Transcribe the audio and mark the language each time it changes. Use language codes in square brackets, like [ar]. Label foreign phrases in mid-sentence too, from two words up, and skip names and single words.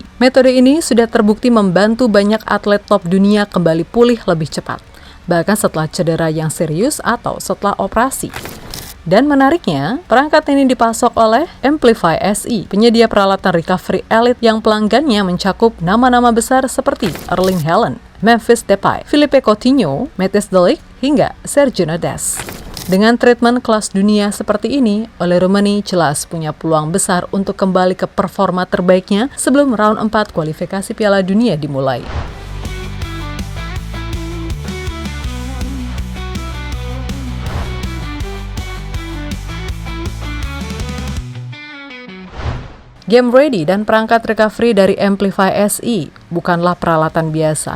[id] Metode ini sudah terbukti membantu banyak atlet top dunia kembali pulih lebih cepat, bahkan setelah cedera yang serius atau setelah operasi. Dan menariknya, perangkat ini dipasok oleh Amplify SE, penyedia peralatan [en] recovery elite [id] yang pelanggannya mencakup nama-nama besar seperti Erling Haaland, Memphis Depay, Philippe Coutinho, Matthijs de Ligt, hingga Sergio Nades. Dengan treatment kelas dunia seperti ini, Ole Roemeny jelas punya peluang besar untuk kembali ke performa terbaiknya sebelum round 4 kualifikasi Piala Dunia dimulai. Game Ready dan perangkat recovery dari Amplify SE bukanlah peralatan biasa.